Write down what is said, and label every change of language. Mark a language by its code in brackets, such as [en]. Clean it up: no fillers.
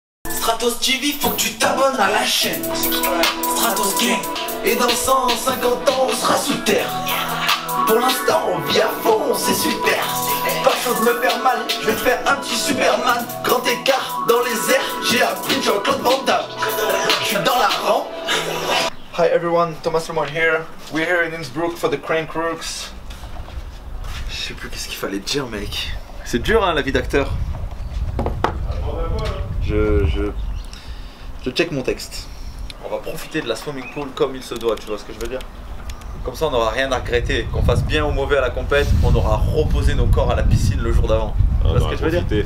[fr] Stratos TV, faut que tu t'abonnes à la chaîne. Stratos Gang. Et dans 150 ans, on sera sous terre. Pour l'instant, on vit à fond, c'est super. Pas chaud de me faire mal, je vais te faire un petit Superman. Grand écart dans les airs, j'ai appris Jean-Claude Van Damme. Je suis dans la rampe. [en] Hi everyone, Thomas Lemon here. We're here in Innsbruck for the Crankworx. [fr] Je sais plus qu'est-ce qu'il fallait dire, mec. C'est dur, hein, la vie d'acteur. Je check mon texte. On va profiter de la swimming pool comme il se doit, tu vois ce que je veux dire? Comme ça on n'aura rien à regretter. Qu'on fasse bien ou mauvais à la compète, on aura reposé nos corps à la piscine le jour d'avant. Tu vois ce que je veux dire?